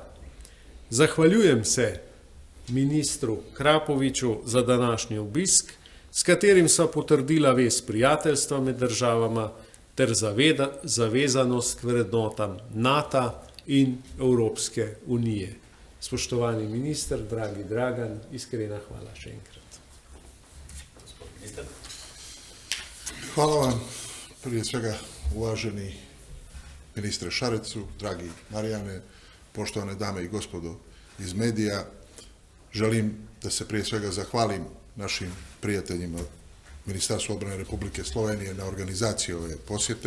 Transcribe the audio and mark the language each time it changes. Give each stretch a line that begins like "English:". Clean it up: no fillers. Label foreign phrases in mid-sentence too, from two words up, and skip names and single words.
Slovenian: Zahvaljujem se ministru Krapoviču za današnji obisk, s katerim sva potrdila vez prijateljstva med državama ter zavezanost k vrednotam NATO in Evropske unije. Spoštovani minister, dragi Dragan, iskrena hvala še enkrat. Hvala vam,
Serbian: prije svega uvaženi ministre Šarecu, dragi Marijane, poštovane dame i gospodo iz medija. Želim da se prije svega zahvalim našim prijateljima Ministarstva odbrane Republike Slovenije na organizaciji ove posjete.